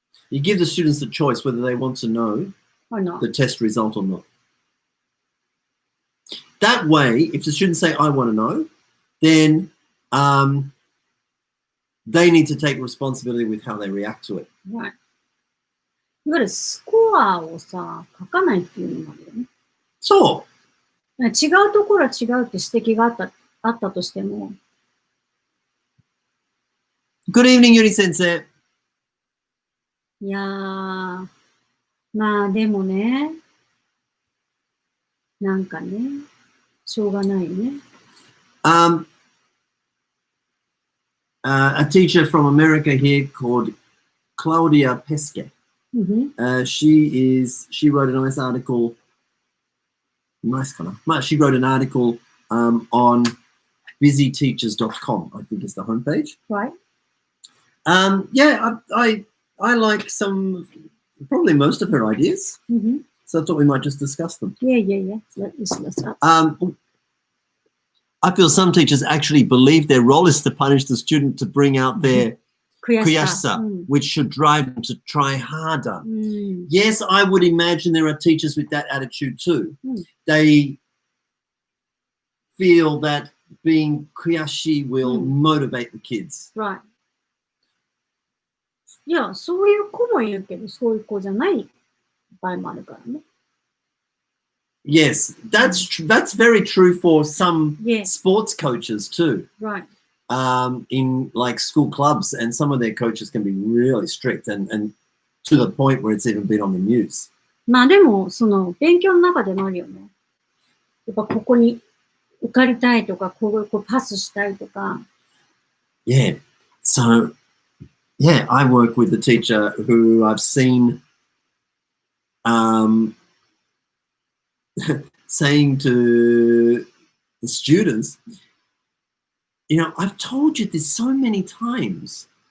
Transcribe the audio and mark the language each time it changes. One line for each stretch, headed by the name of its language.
English: You give the students the choice whether they want to know the test result or not. That way, if the students say, I want to know, then they need to take responsibility with how they react to it. Right.
Japanese: いわゆるスコアをさ、書かないっていうのもあるよね。そう。違うところは違うって指摘があったとしても。
English: Good evening, Yuri 先生。
Japanese: いやー、まあでもね、なんかね、しょうがないね。
English: A teacher from America here called Claudia Pesce. She wrote a nice article. She wrote an article on busyteachers.com, I think is the homepage. Right. Yeah, I like probably most of her ideas. So I thought we might just discuss them. Yeah. Let's I feel some teachers actually believe their role is to punish the student to bring out their kuyashisa, which should drive them to try harder. Yes, I would imagine there are teachers with that attitude too. They feel that being kuyashi will motivate the kids. Right.
Japanese: いや、そういう子もいるけど、そういう子じゃない場合もあるからね。
English: Yes, that's very true for some sports coaches too. Right. In like school clubs, and some of their coaches can be really strict and to the point where it's even been on the news.
Japanese: まあでも、その勉強の中でもあるよね。やっぱここに受かりたいとか、こうパスしたいとか。
English: Yeah. So, yeah, I work with a teacher who I've seen saying to the students, you know, I've told you this so many times.